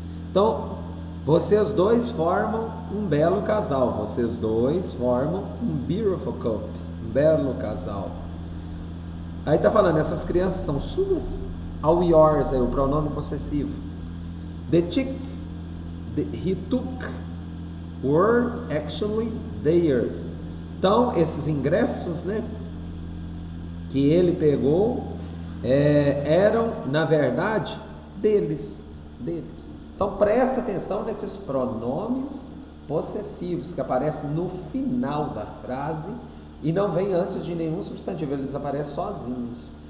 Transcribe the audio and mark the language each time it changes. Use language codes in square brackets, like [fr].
[pt] Então, vocês dois formam um belo casal. Vocês dois formam um [en] beautiful couple, [pt] um belo casal. Aí está falando, essas crianças são suas? Ao yours, aí o pronome possessivo. [en] The tickets he took were actually theirs. [pt] Então, esses ingressos, né, que ele pegou, eram, na verdade, deles. Então, presta atenção nesses pronomes possessivos que aparecem no final da frase e não vem antes de nenhum substantivo, eles aparecem sozinhos.